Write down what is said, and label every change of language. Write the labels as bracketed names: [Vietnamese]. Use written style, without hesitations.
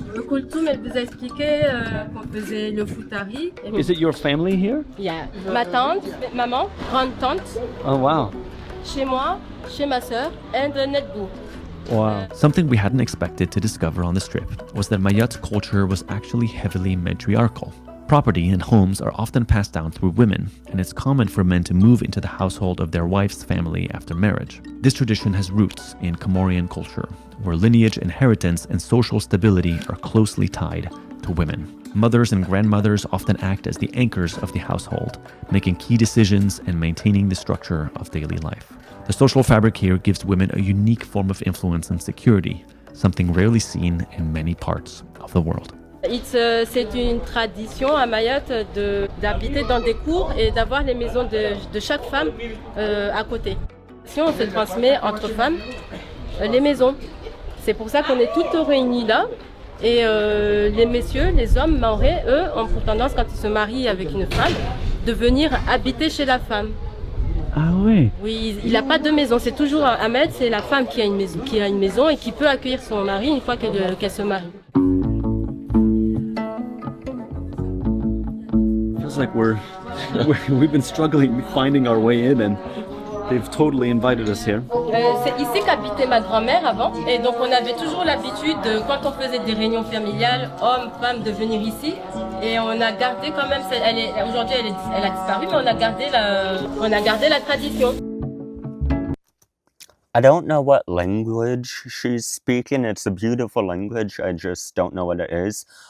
[French] Le Kultum, elle vous a expliqué qu'on faisait le futari. [English] Is it your family here? Yeah. [French] Ma tante, maman, grande tante, [English] Oh, wow. [French] chez moi, chez ma sœur, and Netboo. [English] Wow. Something we hadn't expected to discover on this trip was that Mayotte culture was actually heavily matriarchal. Property and homes are often passed down through women, and it's common for men to move into the household of their wife's family after marriage. This tradition has roots in Comorian culture, where lineage inheritance and social stability are closely tied to women. Mothers and grandmothers often act as the anchors of the household, making key decisions and maintaining the structure of daily life. The social fabric here gives women a unique form of influence and security, something rarely seen in many parts of the world. [French] C'est une tradition à Mayotte d'habiter dans des cours et d'avoir les maisons de chaque femme à côté. Si on se transmet entre femmes les maisons. C'est pour ça qu'on est toutes réunies là. Et les messieurs, les hommes maorais, eux, ont pour tendance, quand ils se marient avec une femme, de venir habiter chez la femme. Ah oui. Oui, il n'a pas de maison. C'est toujours Ahmed, c'est la femme qui a une maison et qui peut accueillir son mari une fois qu'elle se marie. [English] Feels like we've been struggling finding our way in, and they've totally invited us here. [French] C'est ici qu'habitait ma grand-mère avant, et donc on avait toujours l'habitude, quand on faisait des réunions familiales, hommes, femmes, de venir ici, et on a gardé quand même, aujourd'hui elle a disparu, mais on a gardé la tradition. [English] I don't know what language she's speaking. It's a beautiful language. I just don't know what it is.